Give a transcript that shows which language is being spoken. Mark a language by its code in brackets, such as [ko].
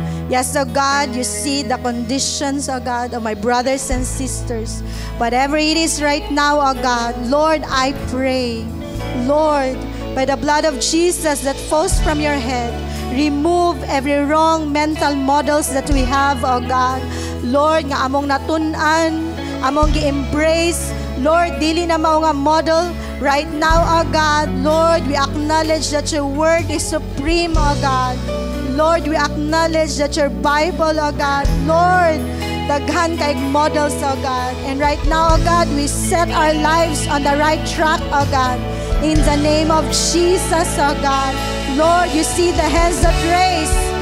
[en] Yes, oh God, you see the conditions, oh God, of my brothers and sisters. Whatever it is right now, oh God, Lord, I pray, Lord, by the blood of Jesus that falls from your head, remove every wrong mental models that we have, oh God. [ceb] Lord, nga among natunan, among gi-embrace, Lord, dili na mao nga model right now, oh God. [en] Lord, we acknowledge that your word is supreme, oh God. Lord, we acknowledge that your Bible, oh God, Lord, [ceb] daghan kaig models, [en] oh God. And right now, oh God, we set our lives on the right track, oh God. In the name of Jesus, oh God. Lord, you see the hands that raise.